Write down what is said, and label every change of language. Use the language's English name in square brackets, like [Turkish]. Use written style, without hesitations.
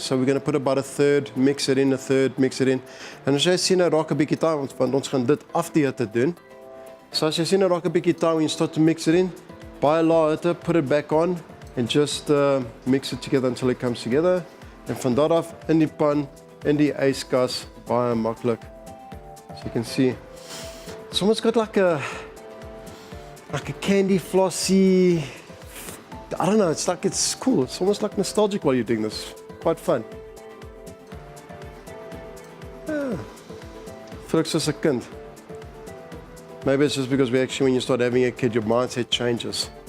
[English] So we're going to put about a third, mix it in, a third, mix it in. [Afrikaans] En as jy sien, nou raak 'n bietjie taai, want ons gaan dit af die hitte doen. [English] So [Afrikaans] as jy sien, nou raak 'n bietjie taai, [English] when you start to mix it in, [Afrikaans] baie lae hitte, [English] put it back on, and just mix it together until it comes together. [Afrikaans] En van daar af, in die pan, in die yskas, baie maklik. [English] So you can see, it's almost got like a candy flossy, I don't know, it's cool. It's almost like nostalgic while you're doing this. Quite fun. Yeah. [Afrikaans] Voel ek soos 'n kind. [English] Maybe it's just because when you start having a kid, your mindset changes.